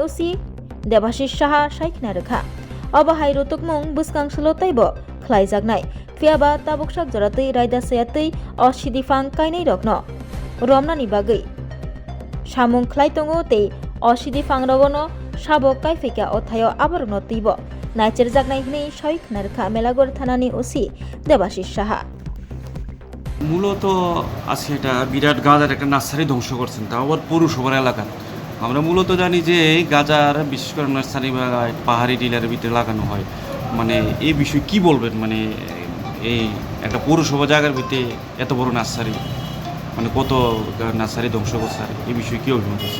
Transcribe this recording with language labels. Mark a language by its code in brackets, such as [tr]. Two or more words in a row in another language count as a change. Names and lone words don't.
[trp] Osi Devashish Shaha Shaikna Rekha Obahai Rutukmung Buskang Salotaibo Klaijagnai Fiaba Tabukshak Joratui Raidasayatui O Sidifang Kainai Rokno Romnani Bagai Shamung Klaitongo Te O Sidifang Rogono Shabo Kaifika O Thayo Abarno Tibo Nacher Jagnai Hini Shaik Narka Melagor Thanani Osi Devashish Shaha [bn] মূলত আজকে এটা বিরাট গাজার একটা নার্সারি ধ্বংস করছেন তা আবার পৌরসভার এলাকা আমরা মূলত জানি যে এই গাজার বিশেষ করে নার্সারি বা পাহাড়ি টিলারের ভিতরে লাগানো হয় মানে এই বিষয়ে কি বলবেন মানে এই একটা পৌরসভা জায়গার ভিতরে এত বড় নার্সারি মানে কত নার্সারি ধ্বংস করছে এই বিষয়ে কি অভিমত আছে